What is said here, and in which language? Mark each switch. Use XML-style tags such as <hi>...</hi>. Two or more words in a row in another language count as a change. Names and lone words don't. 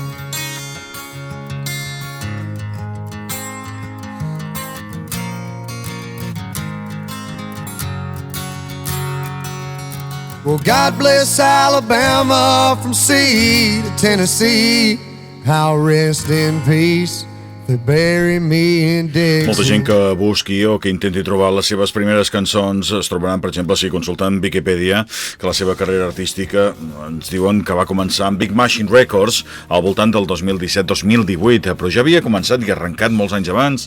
<en>Well, God bless Alabama from sea to Tennessee. I'll rest in peace.</en> <ca>Molta gent que busqui o que intenti trobar les seves primeres cançons es trobaran, per exemple, si consulten Wikipedia, que la seva carrera artística ens diuen que va començar amb Big Machine Records al voltant del 2017-2018, però ja havia començat i arrencat molts anys abans.</ca>